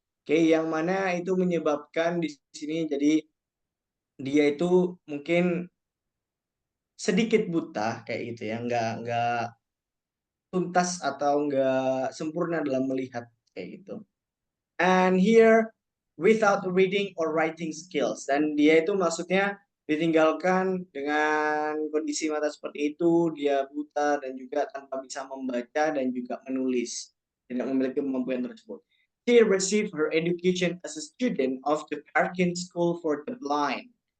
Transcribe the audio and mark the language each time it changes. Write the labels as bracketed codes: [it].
[id] Oke, yang mana itu menyebabkan di sini jadi dia itu mungkin sedikit buta kayak gitu ya, nggak tuntas atau nggak sempurna dalam melihat kayak gitu. [en] And here without reading or writing skills. [id] Dan dia itu maksudnya ditinggalkan dengan kondisi mata seperti itu, dia buta dan juga tanpa bisa membaca dan juga menulis. Tidak memiliki kemampuan tersebut. [en] She received her education as a student of the Perkins School for the Blind.